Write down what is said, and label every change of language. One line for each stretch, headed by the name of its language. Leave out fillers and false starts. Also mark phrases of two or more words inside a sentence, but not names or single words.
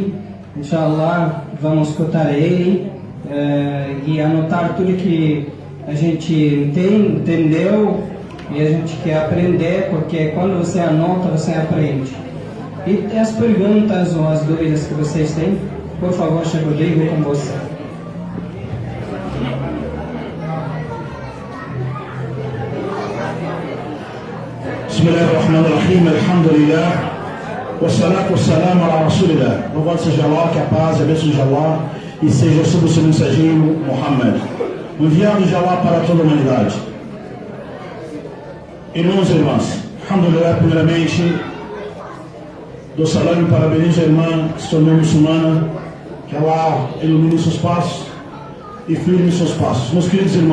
Portuguese: Inshallah, vamos escutar ele e anotar tudo que a gente entendeu e a gente quer aprender, porque quando você anota, você aprende. E as perguntas ou as dúvidas que vocês têm, por favor, Sheikh Rodrigo, com você.
Arabic: بسم الله الرحمن الرحيم، الحمد لله، والصلاة والسلام على رسول الله.
Portuguese: Louvado seja Allah, que a paz e a bênção de Allah e seja sobre o seu mensageiro Muhammad, enviado de Allah para toda a humanidade. Irmãos e irmãs, alhamdulillah, primeiramente, dou salário e parabenizo a irmã que se tornou muçulmana, que Allah ilumine seus passos e firme seus passos.